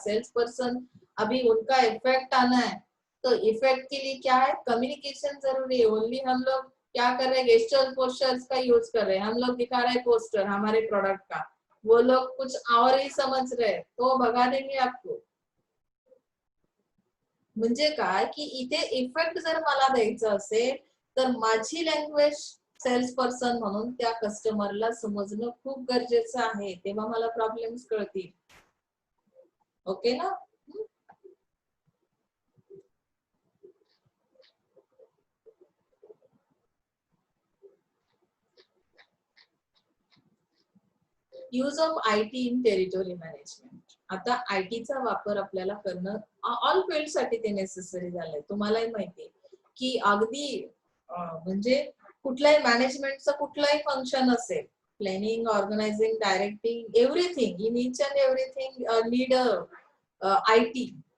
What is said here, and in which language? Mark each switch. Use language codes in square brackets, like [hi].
[hi] Sales person अभी उनका effect आना है, तो इफेक्ट के लिए क्या है, कम्युनिकेशन जरूरी है। ओनली हम लोग क्या कर रहे हैं, गेस्टर्स पोस्टर्स का यूज कर रहे हैं, हम लोग दिखा रहे हैं पोस्टर हमारे प्रोडक्ट का, वो लोग कुछ और ही समझ रहे हैं तो भगा देंगे आपको। [mr] म्हणजे काय की इथे इफेक्ट जर मला द्यायचा असेल तर माझी लँग्वेज सेल्स पर्सन म्हणून त्या कस्टमरला समजणं खूप गरजेचं आहे, तेव्हा मला प्रॉब्लेम्स कळतील। ओके ना। [en] Use of IT in territory management. [mr] आता आयटीचा वापर आपल्याला करणं ऑल फील्ड साठी ते नेसेसरी झालंय, तुम्हालाही माहिती की अगदी म्हणजे कुठल्याही मॅनेजमेंटचं कुठलंही फंक्शन असेल, planning, organising, directing, [en] Everything in each and everything need IT.